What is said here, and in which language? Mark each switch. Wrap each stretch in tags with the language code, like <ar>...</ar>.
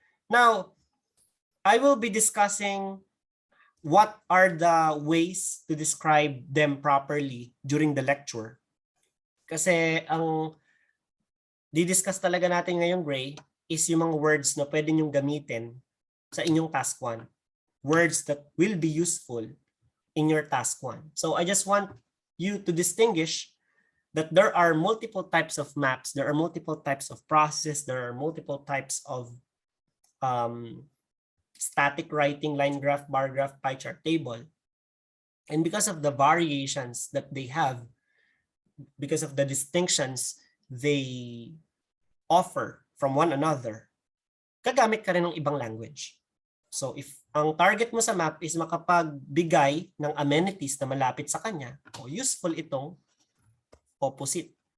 <en>Now, I will be discussing what are the ways to describe them properly during the lecture.</en> <tl>Kasi ang di-discuss talaga natin ngayong Gray is yung mga words na pwede nyong gamitin sa inyong task 1.</tl> <en>Words that will be useful in your task 1. So I just want you to distinguish that there are multiple types of maps, there are multiple types of processes, there are multiple types of static writing, line graph, bar graph, pie chart, table. And because of the variations that they have, because of the distinctions they offer from one another,</en> <tl>gagamit ka rin ng ibang language. So if ang target mo sa map is makapagbigay ng amenities na malapit sa kanya, o useful itong opposite.</tl>